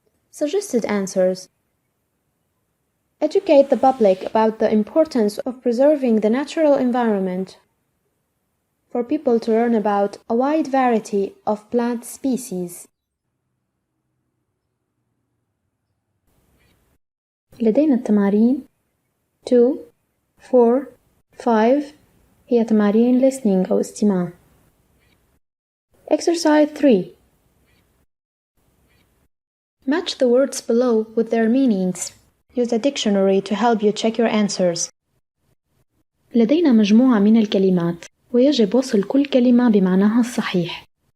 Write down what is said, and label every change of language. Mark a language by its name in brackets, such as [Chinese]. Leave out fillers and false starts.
[English] Suggested answers. Educate the public about the importance of preserving the natural environment for people to learn about a wide variety of plant species. [Arabic] لدينا التمارين 2, 4, 5 هي تمارين listening أو استماع. [English] Exercise 3. Match the words below with their meanings. Use a dictionary to help you check your answers. [Arabic] لدينا مجموعة من الكلمات ويجب وصل كل كلمة بمعناها الصحيح.